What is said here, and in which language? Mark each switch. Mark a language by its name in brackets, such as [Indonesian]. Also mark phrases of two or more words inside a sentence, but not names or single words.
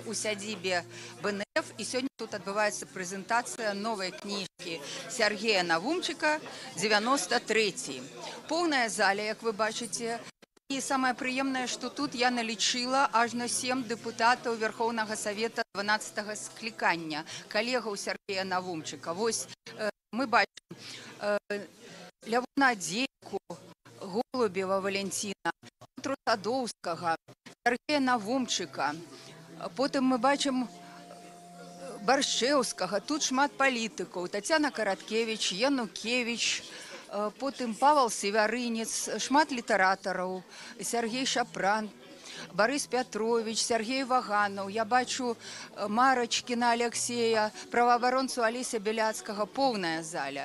[Belarusian] у сядзібе БНФ, [Russian] и сегодня тут отбывается презентация новой книжки Сергея Навумчика «93». Полная зала, как вы бачите. И самое приемное, что тут я [Belarusian] налічила аж [Russian] на 7 депутатов Верховного Совета 12-го скликання, коллегаў Сергея Навумчика. [Belarusian] Вось мы бачим Лявона Дзейку, Голубева Валентина, Петру Садоўскага, Сергея Навумчика. Потым мы бачым Баршчэўскага, тут шмат палітыкаў, Тацяна Караткевич, Янукевич, потым Павел Севярынец, шмат літаратараў, Сергей Шапран, Борис Петрович, Сергей Ваганов, я бачу Марочкина Алексея, правоабаронцу Алеся Беляцкага, полная заля.